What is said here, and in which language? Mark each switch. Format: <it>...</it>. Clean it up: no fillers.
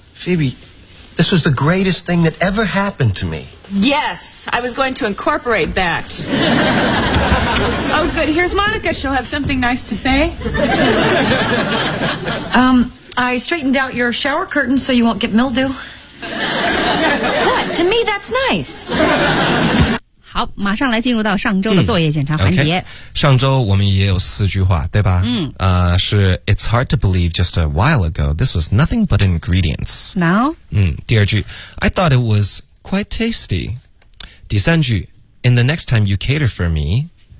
<en>Phoebe, this was the greatest thing that ever happened to me. Yes, I was going to incorporate that. Oh, good. Here's Monica. She'll have something nice to say. I straightened out your shower curtain so you won't get mildew. What? To me, that's nice.</en> <zh>好，马上来进入到上周的作业检查环节。上周我们也有四句话，对吧？嗯。</zh> <en>是 It's hard to believe just a while ago, this was nothing but ingredients. Now?</en> <zh>第二句</zh> <en>I thought it was quite tasty.</en> <zh>第三句</zh> <en>In the next time you cater for me.</en>